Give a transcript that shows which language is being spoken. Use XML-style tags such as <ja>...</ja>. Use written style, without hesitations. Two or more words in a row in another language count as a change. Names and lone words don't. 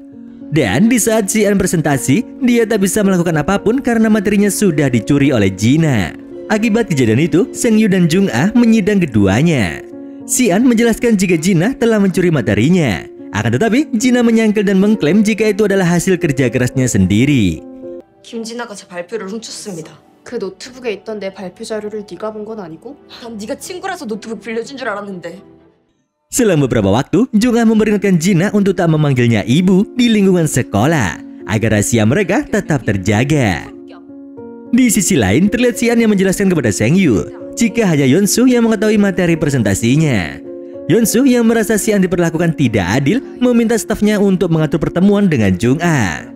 <id>Dan di saat Si An presentasi, dia tak bisa melakukan apapun karena materinya sudah dicuri oleh Jina. Akibat kejadian itu, Seng Yu dan Jung-ah menyidang keduanya. Si An menjelaskan jika Jina telah mencuri materinya. Akan tetapi, Jina menyangkal dan mengklaim jika itu adalah hasil kerja kerasnya sendiri.</id> <ko>김진아가 제 발표를 훔쳤습니다. 그 노트북에 있던 내 발표 자료를 네가 본 건 아니고? 난 네가 친구라서 노트북 빌려준 줄 알았는데.</ko> <id>Selama beberapa waktu, Jung-ah memperingatkan Jina untuk tak memanggilnya ibu di lingkungan sekolah, agar rahasia mereka tetap terjaga. Di sisi lain, terlihat Si An yang menjelaskan kepada Seng Yu jika hanya Yeonsu yang mengetahui materi presentasinya. Yeonsu yang merasa Si An diperlakukan tidak adil meminta stafnya untuk mengatur pertemuan dengan Jung-ah.</id>